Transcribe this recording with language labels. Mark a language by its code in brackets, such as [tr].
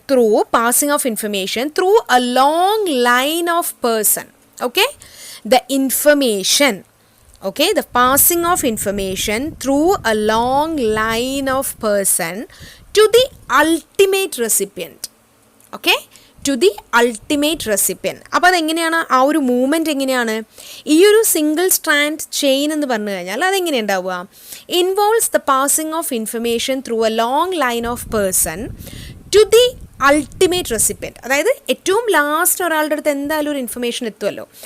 [en] Through passing of information through a long line of person. Okay, the information, okay, the passing of information through a long line of person to the ultimate recipient. Okay, to the ultimate recipient. [ml] അപ്പോൾ അതെങ്ങനെയാണ് ആ ഒരു movement എങ്ങനെയാണ്? ഈ ഒരു single strand chain എന്ന് പറഞ്ഞു കഴിഞ്ഞാൽ അതെങ്ങനെ ഉണ്ടാവുക? [en] Involves the passing of information through a long line of person to the ultimate recipient. [ml] അതായത് ഏറ്റവും ലാസ്റ്റ് ഒരാളുടെ അടുത്ത് എന്തായാലും ഒരു ഇൻഫർമേഷൻ എത്തുമല്ലോ.